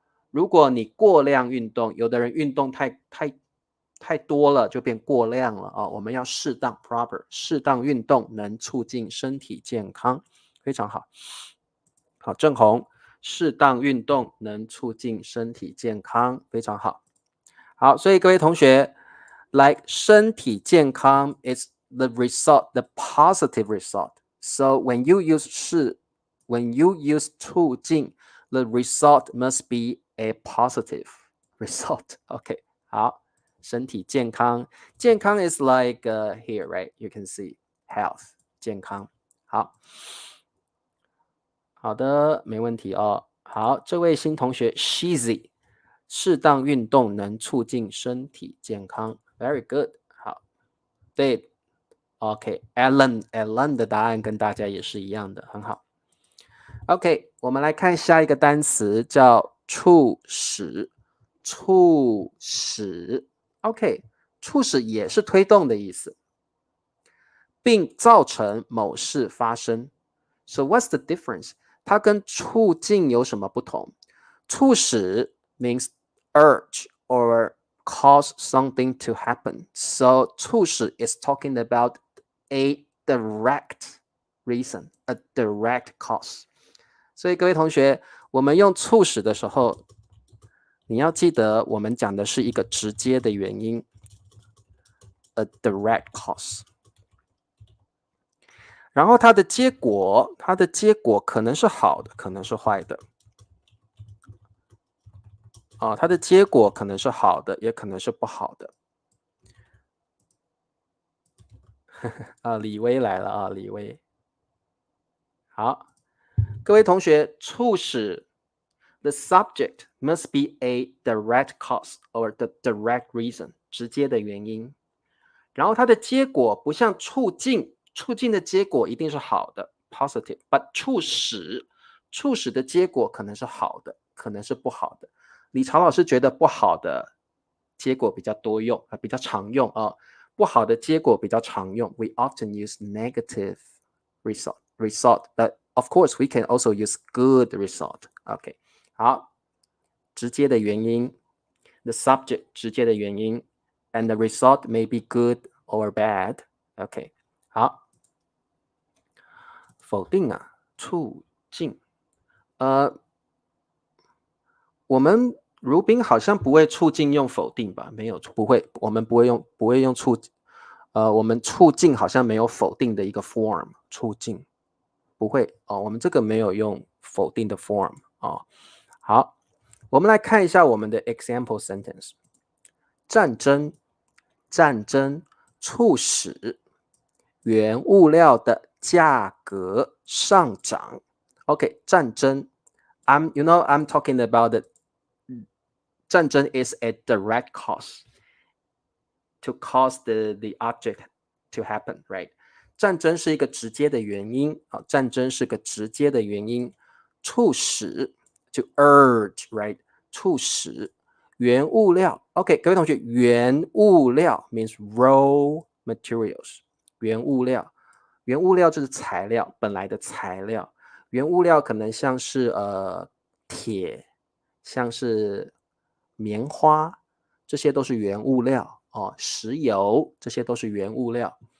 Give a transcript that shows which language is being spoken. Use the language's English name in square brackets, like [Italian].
[Chinese] 如果你过量运动，有的人运动太多了，就变过量了我们要适当 proper， 适当运动能促进身体健康，非常好。好，郑红，适当运动能促进身体健康，非常好。 [English] 好， [Chinese] 所以各位同学 [English] ，like [Chinese] 身体健康 [English] is the result, the positive result. So when you use 促进 the result must be a positive result. OK， 好， [Chinese] 身体健康， [English] 健康 is like here, right? You can see health 健康。 [Chinese] 好，好的，没问题哦。好，这位新同学 Shizy。适当运动能促进身体健康 ， [English] very good。 [Chinese] 好，对 ，OK，Alan 的答案跟大家也是一样的，很好。 OK， 我们来看下一个单词，叫促使。促使 ，OK， 促使也是推动的意思，并造成某事发生。 [English] So what's the difference？ [Chinese] 它跟促进有什么不同？ [English] 促使 means urge or cause something to happen. So 促使 is talking about a direct reason, a direct cause. [Chinese] 所以各位同学，我们用促使的时候，你要记得我们讲的是一个直接的原因 ， [English] a direct cause。 [Chinese] 然后它的结果可能是好的，可能是坏的。它的结果可能是好的，也可能是不好的。李威来了李威。好，各位同学， [English] 促使 the subject must be a direct cause or the direct reason， [Chinese] 直接的原因。然后它的结果不像促进的结果一定是好的 positive， but 促使的结果可能是好的，可能是不好的。李朝老师觉得不好的结果比较多用比较常用不好的结果比较常用。 [English] We often use negative result, but of course we can also use good result. OK， 好， [Chinese] 直接的原因 [English] ，the subject 直接的原因 ，and the result may be good or bad. OK， 好， [Chinese] 否定啊，促进。我们如宾好像不会促进用否定吧？没有，不会，我们不会用促，我们促进好像没有否定的一个 form， 促进不会哦，我们这个没有用否定的 form 哦。好，我们来看一下我们的 [English] example sentence。 [Chinese] 战争促使原物料的价格上涨。 [English] OK， 战争 I'm talking about the 战争 is a direct cause to cause the object to happen, right? [Chinese] 战争是一个直接的原因啊，战争是个直接的原因，促使 [English] to urge, right? [Chinese] 促使原物料 ，OK， 各位同学，原物料 [English] means raw materials， [Chinese] 原物料，原物料就是材料，本来的材料，原物料可能像是铁，像是棉花，这些都是原物料哦，石油这些都是原物料。